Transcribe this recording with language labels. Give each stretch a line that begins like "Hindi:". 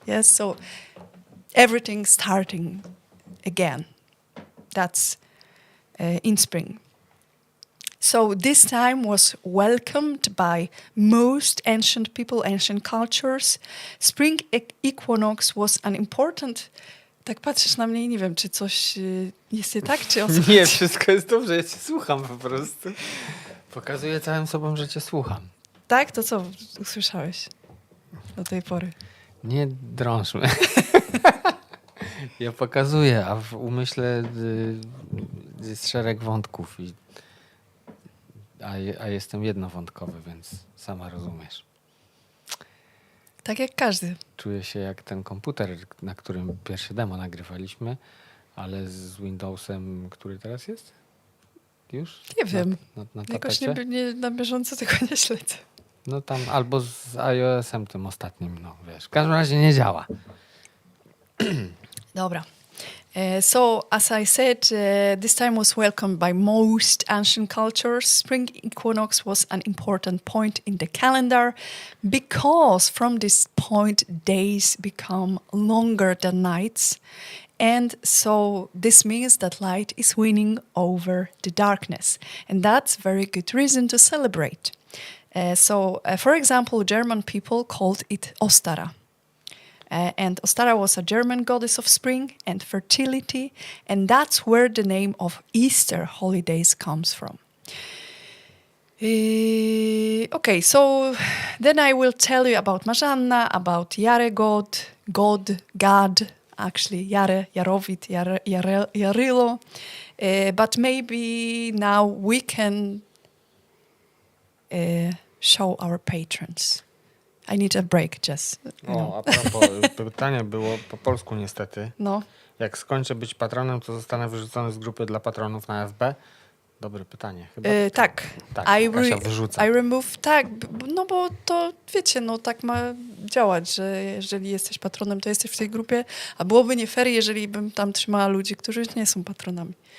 English: Yes, so everything starting again. That's in spring. So this time was welcomed by most ancient people, ancient cultures. Spring equinox was an important...
Polish: Tak patrzysz na mnie i nie wiem, czy coś jest nie tak, czy o co Nie, chodzi? wszystko jest dobrze, ja cię słucham po prostu. Pokazuję całym sobą, że cię słucham. Tak? To co usłyszałeś do tej pory? Nie drążmy. Ja pokazuję, a w umyśle jest szereg wątków, a jestem jednowątkowy, więc sama rozumiesz. Tak jak każdy. Czuję się jak ten komputer, na którym pierwsze demo nagrywaliśmy, ale z Windowsem, który teraz jest? Już? Nie wiem. Na Jakoś tapecie? nie na bieżąco tego nie śledzę. No tam albo z iOS-em tym ostatnim, no wiesz. W każdym razie nie działa. Dobra.
English: So, as I said, this time was welcomed by most ancient cultures. Spring equinox was an important point in the calendar because from this point, days become longer than nights. And so this means that light is winning over the darkness. And that's very good reason to celebrate. For example, German people called it Ostara. And Ostara was a German goddess of spring and fertility, and that's where the name of Easter holidays comes from. Okay, so then I will tell you about Marzanna, about Jarygod, God, actually Jare, Jarovit, Jarilo. But maybe now we can show our patrons. I need a break, Jess.
Polish: O, a propos, pytanie było po polsku niestety. No. Jak skończę być patronem, to zostanę wyrzucony z grupy dla patronów na FB? Dobre pytanie. Chyba Tak. Kasia wyrzuca.
English: I remove,
Polish: tak, no bo to wiecie, no tak ma działać, że jeżeli jesteś patronem, to jesteś w tej grupie, a byłoby nie fair, jeżeli bym tam trzymała ludzi, którzy nie są patronami.